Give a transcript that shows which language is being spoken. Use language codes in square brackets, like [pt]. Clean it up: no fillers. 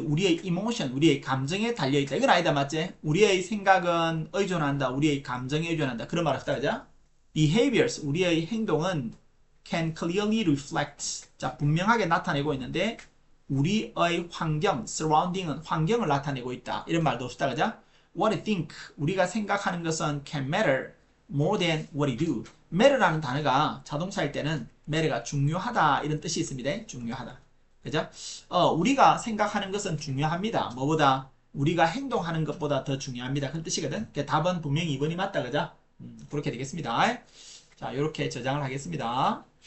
[ko] 우리의 emotion, 우리의 감정에 달려있다. 이건 아니다. 맞지? 우리의 생각은 의존한다. 우리의 감정에 의존한다. 그런 말 없다. 그죠? [en] behaviors, [ko] 우리의 행동은 [en] can clearly reflect. [ko] 자, 분명하게 나타내고 있는데 우리의 환경, surrounding은 환경을 나타내고 있다. 이런 말도 없다. 그죠? [en] What you think, [ko] 우리가 생각하는 것은 [en] can matter more than what you do. [ko] matter라는 단어가 자동차일 때는 matter가 중요하다 이런 뜻이 있습니다. 중요하다. 그죠? 우리가 생각하는 것은 중요합니다. 뭐보다? 우리가 행동하는 것보다 더 중요합니다. 그런 뜻이거든. 답은 분명히 2번이 맞다. 그죠? 그렇게 되겠습니다. 자, 이렇게 저장을 하겠습니다.